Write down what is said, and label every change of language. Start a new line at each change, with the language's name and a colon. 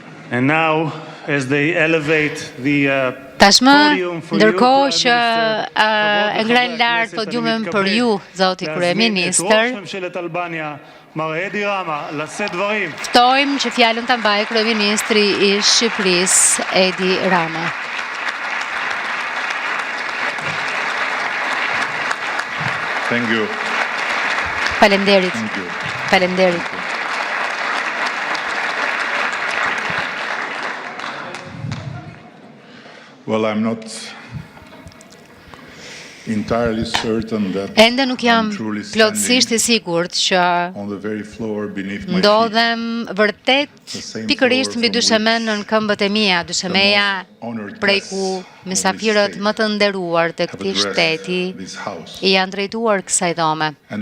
English: And now, as they elevate the
Albanian: Tashmë, ndërkohë që e ngren lart podiumin për ju, zoti kryeministër, ftojmë që fjalën ta mbajë kryeministri i Shqipërisë, Edi Rama.
English: Thank you.
Albanian: Faleminderit. Faleminderit.
English: Well, I'm not entirely certain that
Albanian: Ende nuk jam
English: I'm truly
Albanian: plotësisht i sigurt që
English: on the very floor beneath my feet.
Albanian: ndodhem vërtet pikërisht mbi dyshemen në këmbët e mia, dyshemeja prej ku mysafirët më të nderuar të këtij shteti i janë drejtuar kësaj dhome.